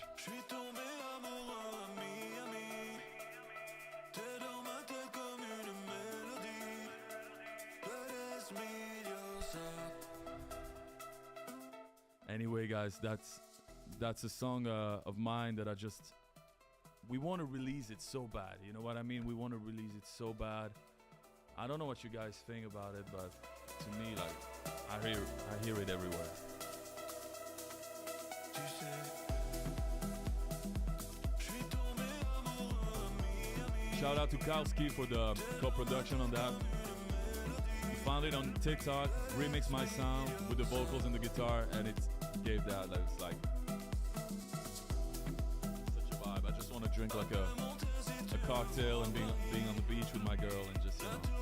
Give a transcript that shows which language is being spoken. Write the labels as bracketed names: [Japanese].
[French] je suis tombé amoureux, ami. T'es dans ma tête comme une mélodie. [Spanish] Eres mi diosa. [English] Anyway, guys, that's a song of mine that we want to release it so bad. You know what I mean? We want to release it so bad. I don't know what you guys think about it, but to me, like, I hear it everywhere. [French] Tu sais, je suis tombé amoureux, ami. [English] Shout out to Kalski for the co-production on that. We found it on TikTok, remixed my sound with the vocals and the guitar, and it gave that. It's like such a vibe. I just want to drink like a cocktail and being on the beach with my girl and just, you know.